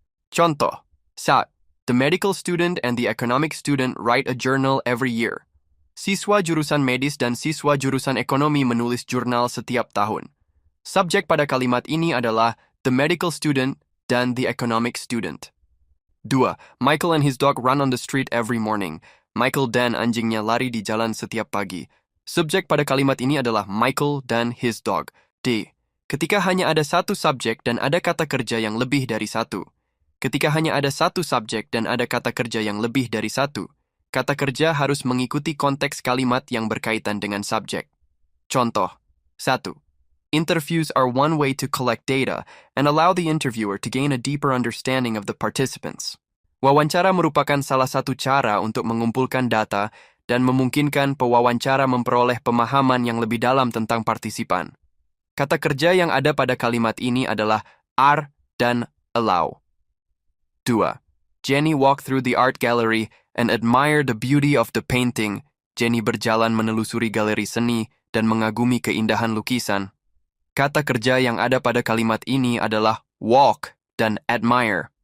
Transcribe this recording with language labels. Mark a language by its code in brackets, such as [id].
[en] Contoh, saat the medical student and the economic student write a journal every year. [id] Siswa jurusan medis dan siswa jurusan ekonomi menulis jurnal setiap tahun. Subjek pada kalimat ini adalah the medical student dan the economic student. 2. [en] Michael and his dog run on the street every morning. [id] Michael dan anjingnya lari di jalan setiap pagi. Subjek pada kalimat ini adalah Michael dan his dog. D. Ketika hanya ada satu subjek dan ada kata kerja yang lebih dari satu. Ketika hanya ada satu subjek dan ada kata kerja yang lebih dari satu, kata kerja harus mengikuti konteks kalimat yang berkaitan dengan subjek. Contoh, 1. [en] Interviews are one way to collect data and allow the interviewer to gain a deeper understanding of the participants. [id] Wawancara merupakan salah satu cara untuk mengumpulkan data dan memungkinkan pewawancara memperoleh pemahaman yang lebih dalam tentang partisipan. Kata kerja yang ada pada kalimat ini adalah are dan allow. 2. [en] Jenny walked through the art gallery and admired the beauty of the painting. [id] Jenny berjalan menelusuri galeri seni dan mengagumi keindahan lukisan. Kata kerja yang ada pada kalimat ini adalah walk dan admire.